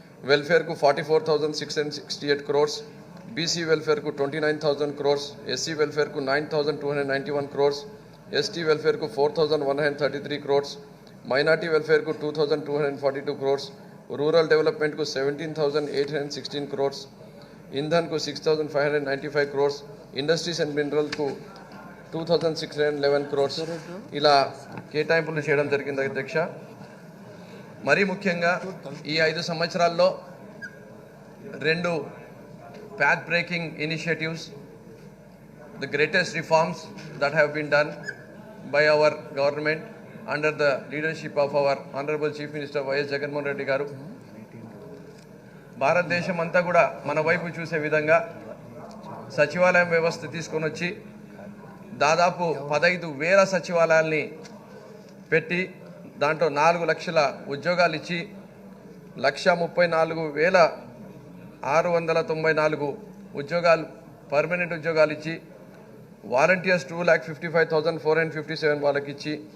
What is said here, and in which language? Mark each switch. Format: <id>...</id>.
<te>వెల్ఫేర్కు 44,668 crores, BC వెల్ఫేర్కు 29,000 crores, SC వెల్ఫేర్కు 9,291 crores, ST వెల్ఫేర్కు 4,133 crores, minority వెల్ఫేర్కు 2,242 crores, rural డెవలప్మెంట్కు 17,816 crores, ఇంధన్కు 6,595 crores, industries and మినరల్కు 2,611 crores ఇలా కేటాయింపులు చేయడం జరిగింది అధ్యక్ష. మరీ ముఖ్యంగా ఈ 5 సంవత్సరాల్లో</te> <en>2 path breaking initiatives, the greatest reforms that have been done by our government under the leadership of our Honorable Chief Minister Y.S. Jagannath Reddy garu.</en> <te>భారతదేశం అంతా కూడా మన వైపు చూసే విధంగా సచివాలయం వ్యవస్థ తీసుకొని వచ్చి దాదాపు 15,000 సచివాలయాల్ని పెట్టి దాంట్లో 4 లక్షల ఉద్యోగాలు ఇచ్చి 1,34,694 ఉద్యోగాలు పర్మనెంట్ ఉద్యోగాలు ఇచ్చి వాలంటీర్స్ 2,55,457 వాళ్ళకి ఇచ్చి</te>